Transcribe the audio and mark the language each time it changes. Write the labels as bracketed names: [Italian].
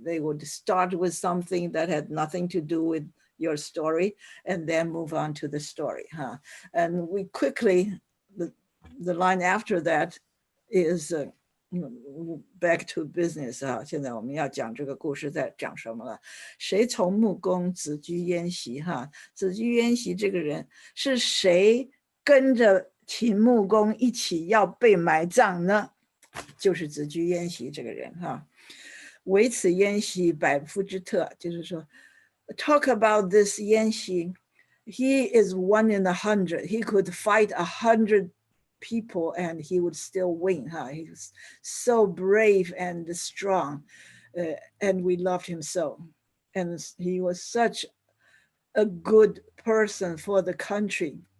[English] They would start with something that had nothing to do with your story and then move on to the story huh? And we quickly, the line after that is back to business [Chinese] 啊，现在我们要讲这个故事在讲什么了。谁从木工子居焉习哈？子居焉习这个人是谁跟着秦穆公一起要被埋葬呢？就是子居焉习这个人哈。唯此焉习百夫之特，就是说 [English] talk about this [Chinese] 焉习 [English] he is 1 in 100. He could fight 100 people and he would still win huh? He was so brave and strong and we loved him so, and he was such a good person for the country.